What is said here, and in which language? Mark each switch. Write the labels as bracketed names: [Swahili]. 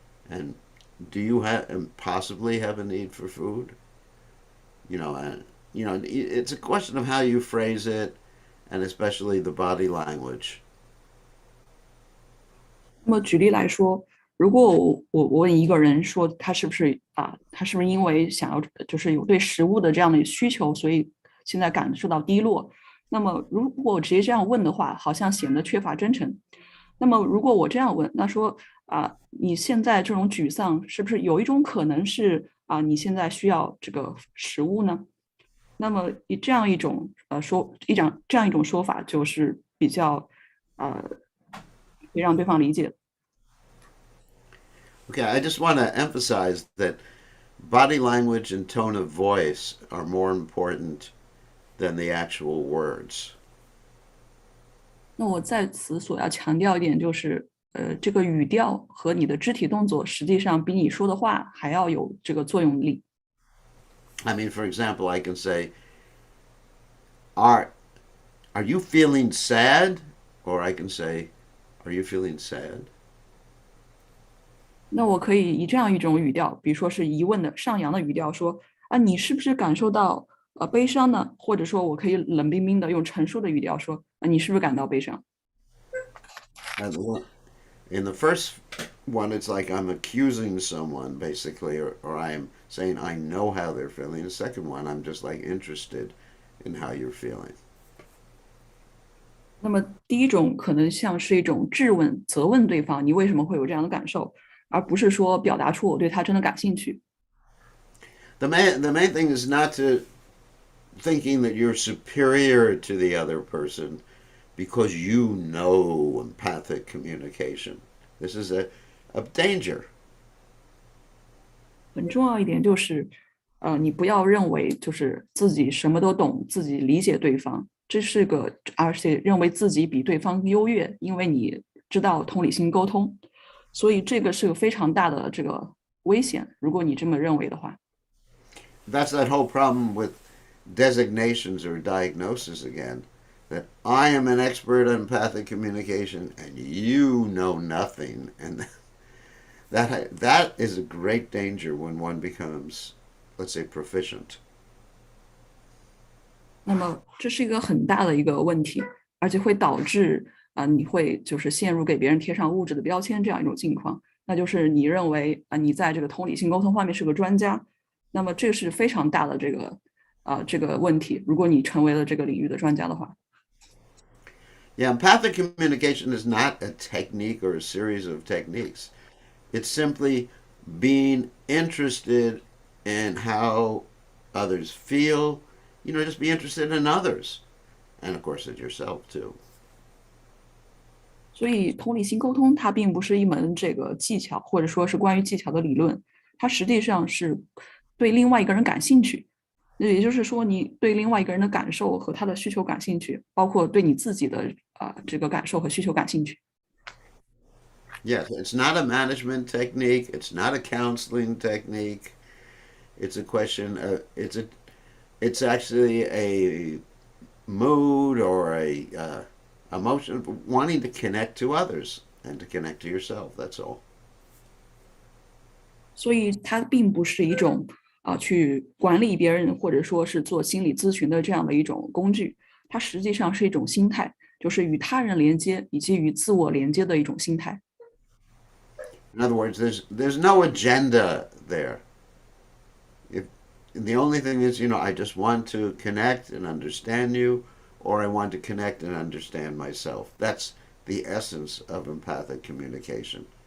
[English] And do you possibly have a need for food?" And it's a question of how you phrase it, and especially the body language. [Chinese] 那么举例来说，如果我问一个人说他是不是因为想要就是有对食物的这样的需求，所以现在感受到低落？那么如果我直接这样问的话，好像显得缺乏真诚。那么如果我这样问，那说你现在这种沮丧是不是有一种可能是你现在需要这个食物呢？那么以这样一种这样一种说法，就是比较可以让对方理解。 [English] Okay, I just want to emphasize that body language and tone of voice are more important than the actual words. [Chinese] 那我在此所要强调一点就是，这个语调和你的肢体动作，实际上比你说的话还要有这个作用力。 [English] I mean, for example, I can say, "Are are you feeling sad?" Or I can say, "Are you feeling sad?" [Chinese] 那我可以以这样一种语调，比如说是疑问的上扬的语调说，你是不是感受到悲伤呢？或者说我可以冷冰冰的用陈述的语调说，你是不是感到悲伤？ [English] And in the first one, it's like I'm accusing someone, basically, or I'm saying I know how they're feeling. The second one, I'm just like interested in how you're feeling. [Chinese] 那么第一种可能像是一种质问、责问对方，你为什么会有这样的感受，而不是说表达出我对他真的感兴趣。 [English] The main thing is not to thinking that you're superior to the other person because you know empathic communication. This is a danger. [Chinese] 很重要一点就是，你不要认为就是自己什么都懂，自己理解对方，而且认为自己比对方优越，因为你知道同理心沟通，所以这个是个非常大的这个危险。如果你这么认为的话， [English] That's that whole problem with designations or diagnosis again. That I am an expert on empathic communication and you know nothing. And that is a great danger when one becomes, let's say, proficient. [Chinese] 那么这是一个很大的一个问题，而且会导致你会就是陷入给别人贴上物质的标签这样一种境况，那就是你认为你在这个同理心沟通方面是个专家，那么这是非常大的这个问题。如果你成为了这个领域的专家的话， [English] Yeah, empathic communication is not a technique or a series of techniques. It's simply being interested in how others feel, just be interested in others. And of course, in yourself, too. [Chinese] 所以同理心沟通它并不是一门这个技巧，或者说是关于技巧的理论，它实际上是对另外一个人感兴趣。那也就是说，你对另外一个人的感受和他的需求感兴趣，包括对你自己的这个感受和需求感兴趣。 [English] Yes, it's not a management technique. It's not a counseling technique. It's a question. It's actually a mood or a emotion of wanting to connect to others and to connect to yourself. That's all. [Chinese] 所以它并不是一种去管理别人或者说是做心理咨询的这样的一种工具，它实际上是一种心态，就是与他人连接以及与自我连接的一种心态。 [English] In other words, there's no agenda there. If the only thing is, I just want to connect and understand you, or I want to connect and understand myself. That's the essence of empathic communication.